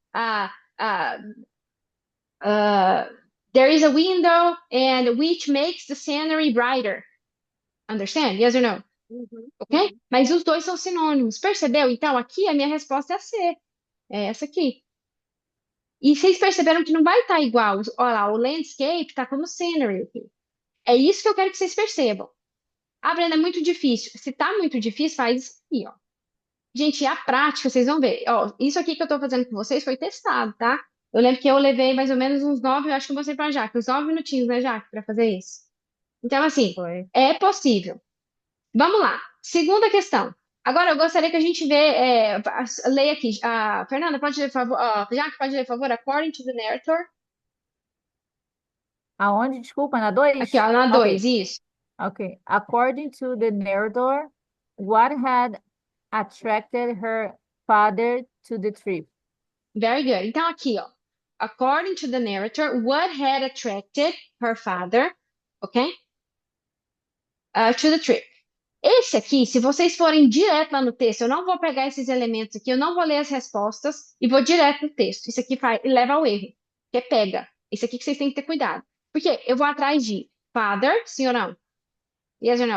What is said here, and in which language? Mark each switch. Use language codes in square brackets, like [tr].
[en] Ah, there is a window and which makes the scenery brighter. Understand? Yes or no? uhum, Ok? uhum. [pt] Mas os dois são sinônimos. Percebeu? Então, aqui a minha resposta é C. É essa aqui. E vocês perceberam que não vai estar igual. Olha lá, o landscape está como scenery aqui. É isso que eu quero que vocês percebam. Ah, Brenda, é muito difícil. Se tá muito difícil, faz isso aqui, ó. Gente, a prática, vocês vão ver. Ó, isso aqui que eu tô fazendo com vocês foi testado, tá? Eu lembro que eu levei mais ou menos uns 9, eu acho que eu mostrei pra Jaque, uns 9 minutinhos, né, Jaque, pra fazer isso. Então, assim, Foi. é possível. Vamos lá. Segunda questão. Agora, eu gostaria que a gente leia aqui. Fernanda, pode ler, por favor? Jaque, pode ler, por favor? [en] According to the narrator. [pt] Aonde? Desculpa, na Aqui, 2? ó, na 2, Ok, isso. ok. [en] According to the narrator, what had attracted her father to the trip? Very good. [pt] Então, aqui, ó. [en] According to the narrator, what had attracted her father, ok? To the trip. [pt] Esse aqui, se vocês forem direto lá no texto, eu não vou pegar esses elementos aqui, eu não vou ler as respostas e vou direto no texto. Isso aqui leva ao erro, que é pega. Isso aqui que vocês têm que ter cuidado. Porque eu vou atrás de father, sim ou não? [en] Yes or no?